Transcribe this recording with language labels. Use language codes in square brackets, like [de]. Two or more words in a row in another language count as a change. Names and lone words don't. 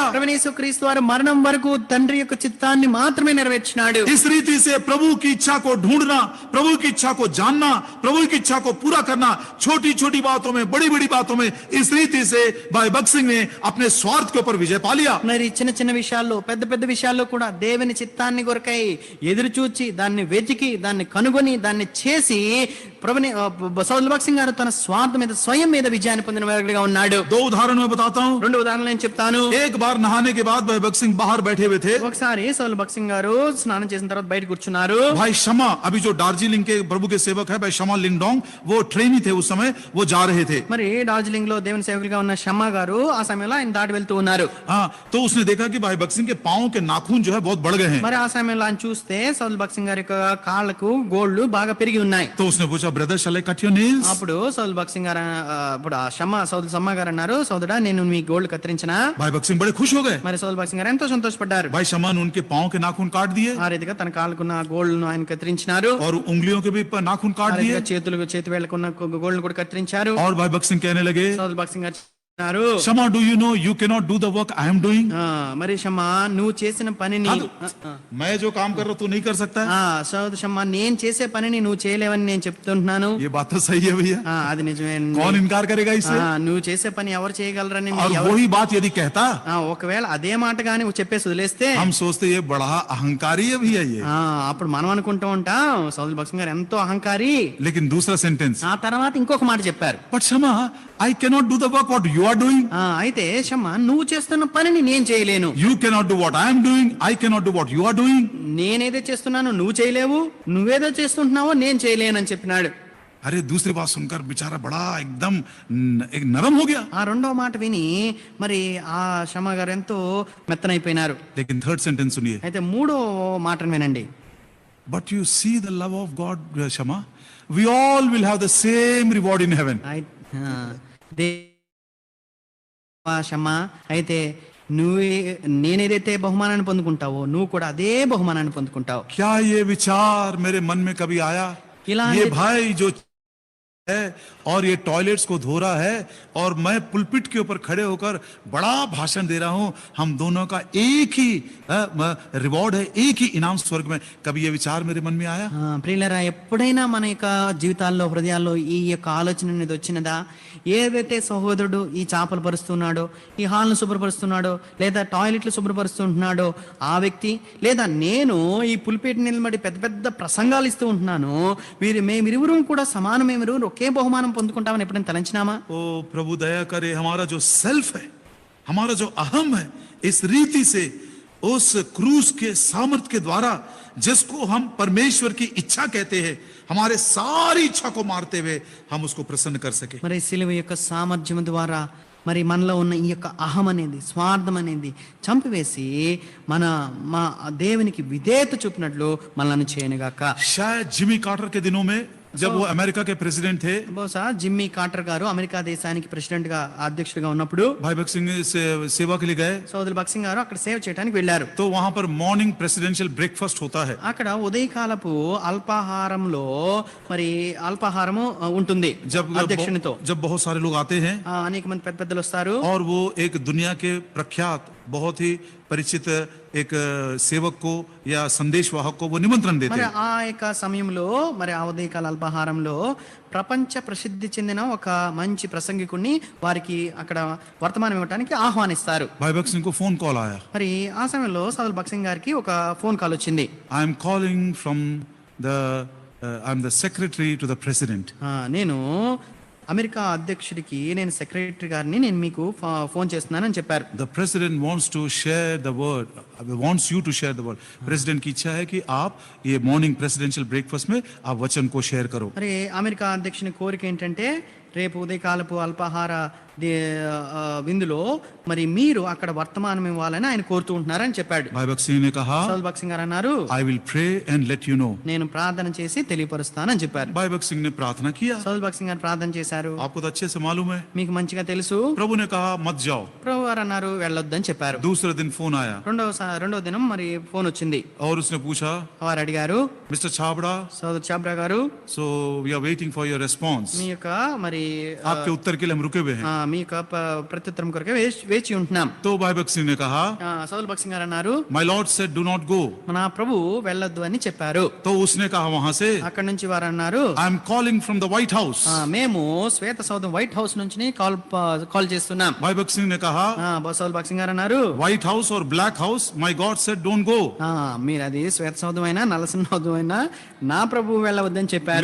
[te] ప్రభువైన యేసు క్రీస్తు వారు మరణం వరకు తండ్రి యొక్క చిత్తాన్ని మాత్రమే నెరవేర్చినాడు. [hi] इस रीति से प्रभु की इच्छा को ढूंढना, प्रभु की इच्छा को जानना, प्रभु की इच्छा को पूरा करना, छोटी छोटी बातों में, बड़ी बड़ी बातों में, इस रीति से भाई भगत सिंह ने अपने स्वार्थ के ऊपर विजय पा लिया। [te] మరి చిన్న చిన్న విషయాల్లో, పెద్ద పెద్ద విషయాల్లో కూడా దేవుని చిత్తాన్ని కొరకై ఎదురు చూచి దాన్ని వెతికి దాన్ని కనుగొని దాన్ని చేసి ప్రభుని సోదరులు భగత్ సింగ్ గారు తన స్వార్థం మీద స్వయం మీద విజయాన్ని పొందిన వాడిగా ఉన్నాడు. [hi] 2 उदाहरण मैं बताता हूँ। [te] 2 ఉదాహరణలు నేను చెప్తాను. [hi] एक बार नहाने के बाद भाई भगत सिंह बाहर बैठे हुए थे। [te] ఒకసారి సోదరులు భగత్ సింగ్ గారు స్నానం చేసిన తర్వాత బయట కూర్చున్నారు. [hi] भाई शमा, अभी जो दार्जिलिंग के प्रभु के सेवक है भाई शमा लिंगडोंग, वो ट्रेनी थे उस समय, वो जा रहे थे। [te] మరి డార్జిలింగ్ లో దేవుని సేవకులుగా ఉన్న షమ్మా గారు ఆ సమయంలో ఆయన దాటి వెళ్తూ ఉన్నారు. [hi] हाँ, तो उसने देखा कि भाई भगत सिंह के पांव के नाखून जो है बहुत बढ़ गए हैं। [te] మరి ఆ సమయంలో ఆయన చూస్తే సోదరులు భగత్ సింగ్ గారి యొక్క కాళ్ళకు గోళ్లు బాగా పెరిగి ఉన్నాయి. [hi] तो उसने पूछा, [en] brother shall I cut your nails? [te] అప్పుడు సోదరులు భగత్ సింగ్ గారు ఇప్పుడు ఆ సమ్మా గారు అన్నారు, సోదరా నేను మీ గోళ్లు కత్తిరించినా? [hi] भाई भगत सिंह बड़े खुश हो गए। [te] మరి సోదరులు భగత్ సింగ్ గారు ఎంతో సంతోషపడ్డారు. [hi] भाई शमा ने उनके पांव के नाखून काट दिए [te] ఆ రీతిగా తన కాళ్ళకున్న గోళ్లను ఆయన కత్తిరించినారు. [hi] और उंगलियों के भी नाखून [te] ఆ [hi] काट [te] రీతిగా [hi] दिए। [te] చేతి వేళ్లకున్న గోళ్లను కూడా కత్తిరించారు. [hi] और भाई भगत सिंह कहने लगे, [te] సోదరులు భగత్ సింగ్ గారు అన్నారు, [en] Shama do you know you can not do the work I am doing? [te] మరి షమ్మా నువ్వు చేసిన పనిని [hi] मैं जो काम कर रहा हूं तू नहीं कर सकता है? [te] సోదరు షమ్మా నేను చేసే పనిని నువ్వు చేయలేవని నేను చెప్తుంటున్నాను. [hi] ये बात तो सही है भैया, [te] అది నిజమే. [hi] कौन इनकार करेगा इससे? [te] నువ్వు చేసే పని ఎవరు చేయగలరని [hi] और वही बात यदि कहता, [te] ఒకవేళ అదే మాట గాని నువ్వు చెప్పేసి వదిలేస్తే [hi] हम सोचते ये बड़ा अहंकारी है भैया ये। [te] అప్పుడు మనం అనుకుంటూ ఉంటాం సోదరు భగత్ సింగ్ గారు ఎంతో అహంకారి. [hi] लेकिन दूसरा सेंटेंस, [te] ఆ తర్వాత ఇంకొక మాట చెప్పారు, [en] but Shama I can not do the work what you are doing. [te] అయితే షమ్మా నువ్వు చేస్తున్న పనిని నేను చేయలేను. [en] You cannot do what I am doing, I cannot do what you are doing. [te] నేనేదో చేస్తున్నాను నువ్వు చేయలేవు, నువ్వేదో చేస్తుంటున్నావో నేను చేయలేను అని చెప్పినాడు. [hi] अरे दूसरी बात सुनकर बेचारा बड़ा एकदम एक नरम हो गया। [te] ఆ రెండో మాట విని మరి ఆ షమా గారు ఎంతో మెత్తనైపోయినారు. [hi] लेकिन [en] third sentence [hi] सुनिए, [te] అయితే మూడో మాటను వినండి. [en] but you see the love of God Shama, we all will have the same reward in heaven. [te] షమా, అయితే నువ్వు నేనేదైతే బహుమానాన్ని పొందుకుంటావో నువ్వు కూడా అదే బహుమానాన్ని పొందుకుంటావు. [hi] क्या ये विचार मेरे मन में कभी आया, ये भाई जो है और ये टॉयलेट्स को धो रहा है और मैं पुलपिट के ऊपर खड़े होकर बड़ा भाषण दे रहा हूं, हम दोनों का एक ही रिवॉर्ड है, एक ही इनाम स्वर्ग में, कभी ये विचार मेरे मन में आया? [te] ప్రియులరా, ఎప్పుడైనా మన యొక్క జీవితాల్లో హృదయాల్లో ఈ యొక్క ఆలోచన అనేది వచ్చినదా? ఏదైతే సహోదరుడు ఈ చేపలు పరుస్తున్నాడో, ఈ హాల్ను శుభ్రపరుస్తున్నాడో, లేదా టాయిలెట్లు శుభ్రపరుస్తుంటున్నాడో ఆ వ్యక్తి, లేదా నేను ఈ పులిపేట నిలబడి పెద్ద పెద్ద ప్రసంగాలు ఇస్తూ ఉంటున్నాను, మేమిరువురు కూడా సమానమేమిరు ఒకే బహుమానం పొందుకుంటామని ఎప్పుడైనా తలంచినామా? [hi] ओ प्रभु दया करे, हमारा जो सेल्फ है, हमारा जो अहम है, इस रीति से उस क्रूस के सामर्थ्य के द्वारा जिसको हम परमेश्वर की इच्छा कहते हैं, हमारे सारी इच्छा को मारते हुए हम उसको प्रसन्न कर सके। [te] మరి సిలువ యొక్క సామర్థ్యం ద్వారా మరి మనలో ఉన్న ఈ యొక్క అహం అనేది, స్వార్థం అనేది చంపివేసి మా దేవునికి విధేయత చూపినట్లు మనల్ని చేయనుగాక. [hi] शायद जिमी कार्टर के दिनों में जब वो अमेरिका के प्रेसिडेंट थे, [te] బహుశా జిమ్మీ కార్టర్ గారు అమెరికా దేశానికి ప్రెసిడెంట్ గా అధ్యక్షుడిగా ఉన్నప్పుడు [hi] भाई भगत सिंह से सेवा के लिए गए, [te] సోదరు భగత్ సింగ్ గారు అక్కడ సేవ చేయడానికి వెళ్ళారు. [hi] तो वहां पर [en] morning presidential breakfast [hi] होता है। [te] అక్కడ ఉదయకాలపు అల్పాహారంలో మరి అల్పాహారము ఉంటుంది అధ్యక్షునితో. [hi] जब बहुत सारे लोग आते हैं [te] అనేక మంది పెద్ద పెద్దలు వస్తారు, [hi] और वो एक दुनिया के प्रख्यात बहुत ही परिचित एक सेवक को या संदेश वाहक को वो निमंत्रण देते [te] మరి [hi] हैं। [te] ఆ యొక్క సమయంలో మరి ఆ ఉదయకాల అల్పాహారంలో ప్రపంచ ప్రసిద్ధి చెందిన ఒక మంచి ప్రసంగికుడిని వారికి అక్కడ వర్తమానం ఇవ్వడానికి ఆహ్వానిస్తారు. [hi] भाई भगत सिंह को [en] phone call [hi] आया, [te] మరి ఆ సమయంలో సోదరు భగత్ సింగ్ గారికి ఒక [en] phone call [te] వచ్చింది. [en] I am calling from the I am the secretary to the president. [te] నేను అమెరికా అధ్యక్షుడికి నేను సెక్రటరీ గారిని నేను మీకు ఫోన్ చేస్తున్నానని చెప్పారు. [en] the president wants to share the word, wants you to share the word. [hi] प्रेसिडेंट की इच्छा है कि आप ये [en] morning presidential breakfast [hi] में आप वचन को शेयर करो। [te] మరి అమెరికా అధ్యక్షుని కోరిక ఏంటంటే రేపు ఉదయకాలపు అల్పాహార విందులో మరి మీరు అక్కడ వర్తమానం ఇవ్వాలని ఆయన కోరుతూ ఉంటున్నారని చెప్పాడు. [hi] भाई भगत सिंह ने कहा, [te] సోదరు భగత్ సింగ్ గారు అన్నారు, [en] I will pray and let you know. [te] నేను ప్రార్థన చేసి తెలియపరుస్తానని చెప్పారు. [hi] भाई भगत सिंह ने प्रार्थना किया, [te] సోదరు భగత్ సింగ్ గారు ప్రార్థన చేశారు. [hi] आपको तो अच्छे से मालूम है। [te] మీకు మంచిగా తెలుసు. [hi] प्रभु ने कहा मत जाओ। [te] ప్రభు గారు అన్నారు వెళ్ళొద్దని చెప్పారు. [hi] दूसरे दिन फोन आया [te] రెండో దినం మరి ఫోన్ వచ్చింది. [hi] और उसने पूछा, [te] వారు అడిగారు, [hi] मिस्टर छाबड़ा, [te] సోదరు చాబ్రా గారు, [en] so we are waiting for your response. [te] మీ యొక్క మరి [hi] आपके उत्तर के लिए हम रुके हुए हैं। [te] మీ యొక్క ప్రత్యుత్తరం కొరకే వేచి ఉంటున్నాం. [hi] तो भाई भगत सिंह ने कहा, [te] సోదరు భగత్ సింగ్ గారు అన్నారు, [en] my Lord said do not go. [te] మన ప్రభు వెళ్ళొద్దు అని చెప్పారు. [hi] तो उसने कहा वहां से, [te] అక్కడ నుంచి వారు అన్నారు, [en] I am calling from the White House. [te] మేము శ్వేత సౌధం వైట్ హౌస్ నుంచి కాల్ చేస్తున్నాం. [hi] भाई भगत सिंह ने कहा, [te] సోదరు భగత్ సింగ్ గారు అన్నారు, [hi] व्हाइट हाउस और ब्लैक हाउस, [en] my God said don't go. [te] మీరు అది శ్వేత సౌధం అయినా నలసిన సౌధం అయినా నా ప్రభు వెళ్ళవద్దని చెప్పారు.